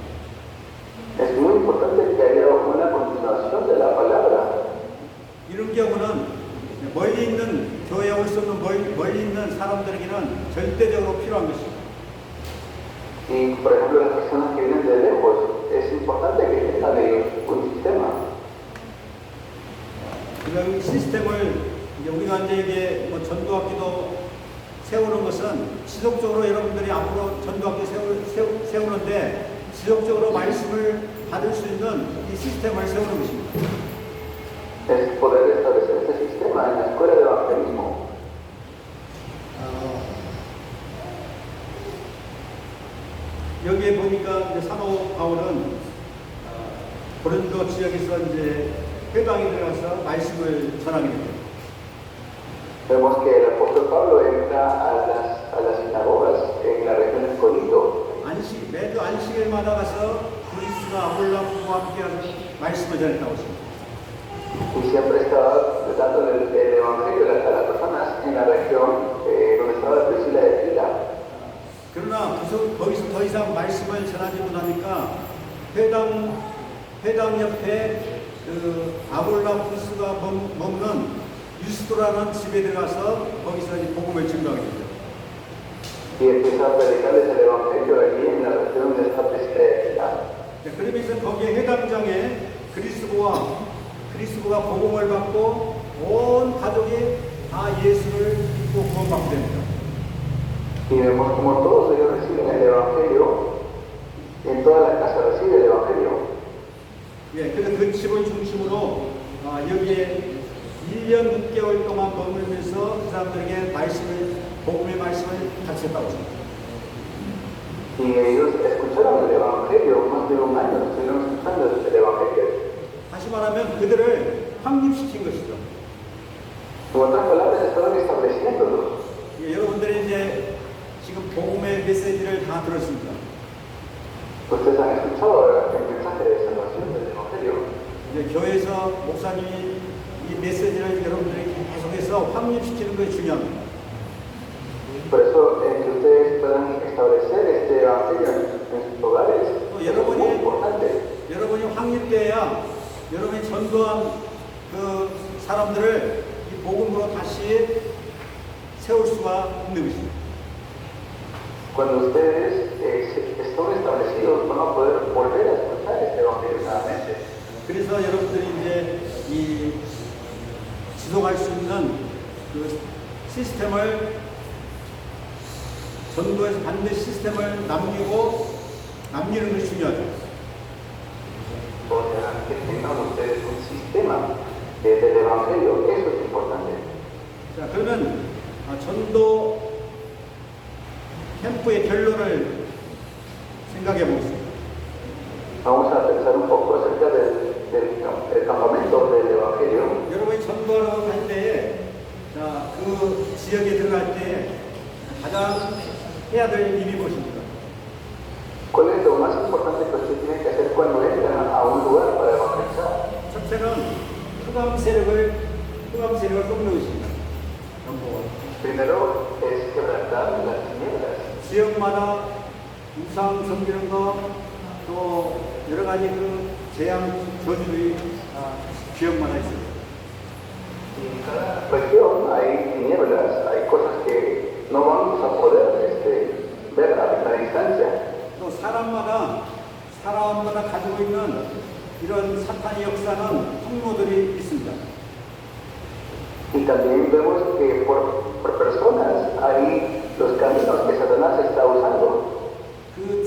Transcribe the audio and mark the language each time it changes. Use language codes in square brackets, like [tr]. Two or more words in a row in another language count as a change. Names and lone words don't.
[es] Es muy importante que haya una continuación de la palabra. [ko] 이런 경우는 멀리 있는 교회에 올 수 없는 멀리 있는 사람들에게는 절대적으로 필요한 것입니다. [es] Y por ejemplo, las personas que vienen de lejos, es importante que tengan ellos un sistema. [ko] 이런 시스템을 이제 우리가 이제 이게 뭐 전도학교도 세우는 것은 지속적으로 여러분들이 앞으로 전도학교 세우는데 지속적으로 말씀을 받을 수 있는 이 시스템을 세우는 것입니다. [es] Es poder establecer este sistema en la escuela de evangelismo. [ko] 여기에 보니까 이제 사도 바울은 고린도 지역에서 이제 회당에 들어가서 말씀을 전하게 됩니다. [es] Vemos que el apóstol Pablo entra a las sinagogas en la región de Corinto. [ko] 매주 안식일마다 가서 그리스도와 아볼라와 함께 하는 말씀을 전했다고 했습니다. [es] Y siempre estaba dando el evangelio a las personas en la región donde estaba Priscila de Aquila. [ko] 그러나 거기서 더 이상 말씀을 전하지 못하니까 회당 옆에 그 아볼라푸스가 머무는 유스도라는 집에 들어가서 거기서 이제 복음을 증거하게 됩니다. [es] Y empieza a predicarles el evangelio allí en la región donde está Priscila de Aquila. [ko] 그러면서 거기에 회당장에 그리스도가 복음을 받고 온 가족이 다 예수를 믿고 구원받게 됩니다. [es] Y vemos como todos ellos reciben el evangelio, en toda la casa recibe el evangelio. [ko] 예, 그래서 그 집을 중심으로 여기에 1년 6개월 동안 머물면서 그 사람들에게 복음의 말씀을 가르쳤다고 합니다. [es] Y ellos escucharon el evangelio, más de un año estuvieron escuchando el evangelio. [ko] 다시 말하면 그들을 확립시킨 것이죠. [es] En otras palabras, estaban estableciéndolos. [ko] 예, 여러분들이 이제 지금 복음의 메시지를 다 들었습니다. [es] Ustedes han escuchado el mensaje de salvación del evangelio. [ko] 이제 교회에서 목사님이 이 메시지를 여러분들에게 계속해서 확립시키는 것이 중요합니다. [es] Por eso, que ustedes puedan establecer este evangelio en sus hogares es muy importante. [ko] 여러분이 확립돼야 여러분이 전도한 그 사람들을 이 복음으로 다시 세울 수가 있는 것입니다. [es] Cuando ustedes están establecidos, van a poder volver a escuchar este evangelio nuevamente. [ko] 그래서 여러분들이 이제 이 지속할 수 있는 그 시스템을 전도에서 반드시 시스템을 남기는 것이 중요하죠. [es] O sea, que tengan ustedes un sistema del evangelio, eso es importante. [ko] 자, 그러면 전도 캠프의 결론을 생각해 보겠습니다. [es] Vamos a pensar un poco acerca del campamento del evangelio. [ko] 여러분이 전도하러 갈 때, 그 지역에 들어갈 때 가장 해야 될 일이 무엇입니까? [es] ¿Cuál es lo más importante que usted tiene que hacer cuando entra a un lugar para evangelizar? [ko] 첫째는 흑암 세력을 꺾는 것입니다. [es] Primero es quebrantar las tinieblas. [ko] 지역마다 우상 섬기는 거, 또 여러 가지 그 재앙 저주들이 지역마다 있습니다. [es] En cada región hay tinieblas, hay cosas que no vamos a poder ver a la distancia. [ko] 또 사람마다 가지고 있는 이런 사탄의 역사는 통로들이 있습니다. [es] Y también vemos que por personas hay los caminos que Satanás está usando.